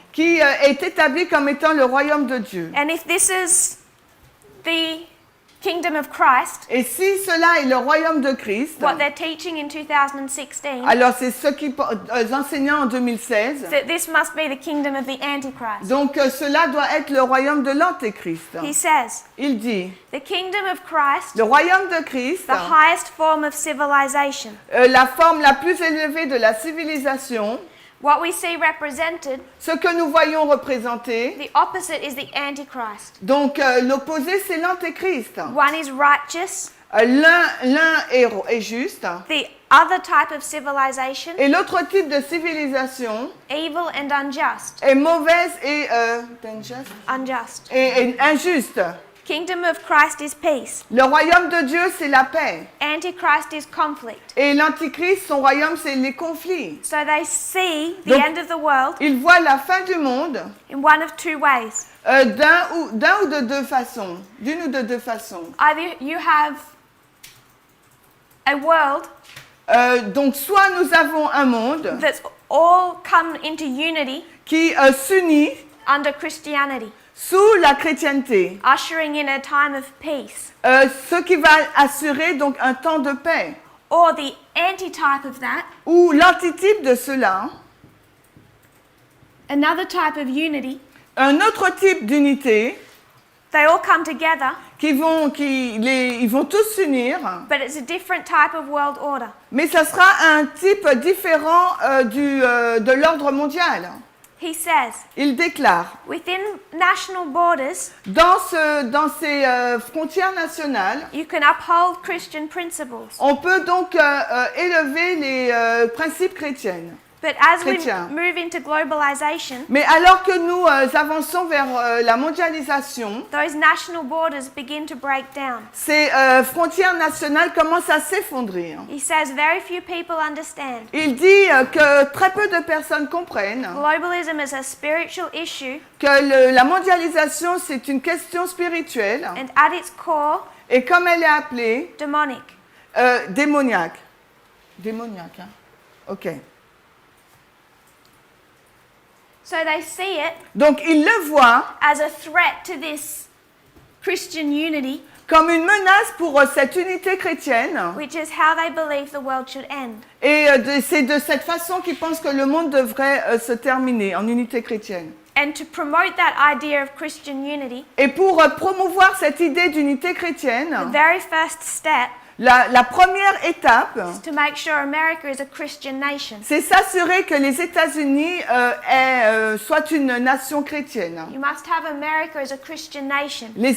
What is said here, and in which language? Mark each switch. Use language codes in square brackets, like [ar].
[fr] qui est établi comme étant le royaume de Dieu. [en] And if this is the kingdom of Christ, [fr] Et si cela est le royaume de Christ, [en] what they're teaching in 2016, [fr] alors c'est ce qu'ils enseignent en 2016. [en] that this must be the kingdom of the Antichrist. [fr] Donc cela doit être le royaume de l'Antéchrist. [en] He says, [fr] Il dit, [en] the kingdom of Christ, [fr] le royaume de Christ, [en] the highest form of civilization, [fr] la forme la plus élevée de la civilisation, [en] what we see represented, [fr] ce que nous voyons représenté. [en] the opposite is the Antichrist. [fr] Donc l'opposé c'est l'Antéchrist. [en] One is righteous, [fr] L'un est juste [en] the other type of civilization, [fr] et l'autre type de civilisation [en] evil and unjust. [fr] est mauvaise et [en] Unjust. [fr] et injuste. [en] Kingdom of Christ is peace. [fr] Le royaume de Dieu c'est la paix [en] Antichrist is conflict. [fr] et l'Antichrist son royaume c'est les conflits. [en] So they see the [fr] Donc- [en] end of the world [fr] Il voit la fin du monde [en] in one of two ways. [fr] d'un ou de deux façons, d'une ou de deux façons. [en] Either you have a world [fr] Donc soit nous avons un monde [en] that's all come into unity [fr] qui s'unit [en] under Christianity. [fr] sous la chrétienté, [en] ushering in a time of peace. [fr] ce qui va assurer donc un temps de paix. [en] Or the antitype of that, [fr] Ou l'antitype de cela, [en] another type of unity, [fr] un autre type d'unité, [en] they all come together, [fr] ils vont tous s'unir, [en] but it's a different type of world order. [fr] mais ça sera un type différent de l'ordre mondial. [en] He says, [fr] Il déclare, [en] within national borders, [fr] dans ces frontières nationales, [en] you can uphold Christian principles. [fr] on peut donc élever les principes chrétiens. [en] But as we [fr] Chrétien. [en] move into globalization, [fr] Mais alors que nous avançons vers la mondialisation, [en] those national borders begin to break down. [fr] ces frontières nationales commencent à s'effondrer. [en] He says very few people understand. [fr] Il dit que très peu de personnes comprennent [en] Globalism is a spiritual issue, [fr] que la mondialisation, c'est une question spirituelle [en] and at its core, [fr] et comme elle est appelée, [en] demonic. [fr] démoniaque. Démoniaque, hein? Ok. [en] So they see it [fr] Donc il le voit [en] as a threat to this Christian unity, [fr] comme une menace pour cette unité chrétienne. [en] which is how they believe the world should end. [fr] Et c'est de cette façon qu'ils pensent que le monde devrait se terminer en unité chrétienne. [en] And to promote that idea of Christian unity, [fr] Et pour promouvoir cette idée d'unité chrétienne, [en] the very first step [fr] la première étape, [en] is to make sure America is a Christian nation. [fr] c'est s'assurer que les États-Unis soient une nation chrétienne. [en] You must have America as a Christian nation